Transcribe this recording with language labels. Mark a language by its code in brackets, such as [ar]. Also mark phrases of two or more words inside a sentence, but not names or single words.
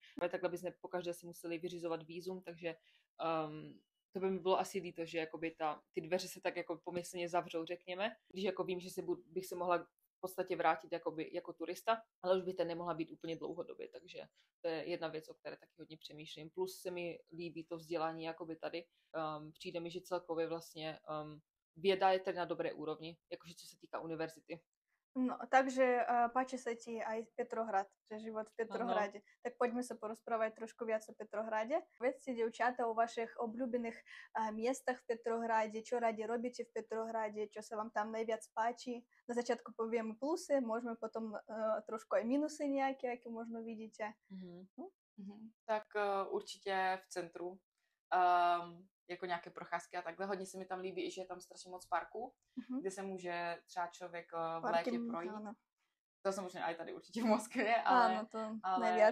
[cs] Ale takhle bychom pokaždé si museli vyřizovat vízum, takže to by mi bylo asi líto, že jakoby ty dveře se tak jako pomyslně zavřou, řekněme, když jako vím, že bych se mohla v podstatě vrátit jakoby, jako turista, ale už by to nemohla být úplně dlouhodobě, takže to je jedna věc, o které taky hodně přemýšlím. Plus se mi líbí to vzdělání jakoby tady. Přijde mi, že celkově vlastně věda je tady na dobré úrovni, jakože co se týká univerzity. No, [sk] takže páči sa ti aj Petrohrad, že život v Petrohrade. [cs] Ano. [sk] Tak poďme sa porozprávať trošku viac o Petrohrade. Vedzte, dievčatá, o vašich obľúbených miestach v Petrohrade, čo radi robíte v Petrohrade, čo sa vám tam najviac páči. Na začiatku povieme plusy, môžeme potom trošku aj minusy nejaké, aké možno vidíte. [cs] Tak určitě v centru. Jako nějaké procházky a takhle. Hodně se mi tam líbí, že je tam strašně moc parků, kde se může třeba člověk v létě projít. Ano. To samozřejmě i tady určitě v Moskvě, ale, to nejvíc.